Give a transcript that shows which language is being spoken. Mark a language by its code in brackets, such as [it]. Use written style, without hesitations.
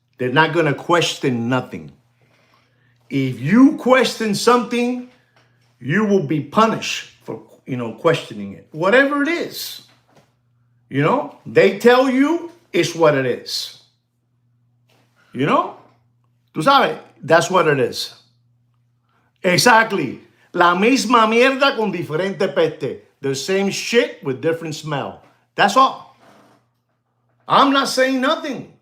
[en] They're not gonna question nothing. If you question something, you will be punished for, questioning it. Whatever it is, they tell you is what it is. You know? [es] Tú sabes, [en] that's what it is. Exactly. [es] La misma mierda con diferente peste. [en] The same shit with different smell. That's all. I'm not saying nothing.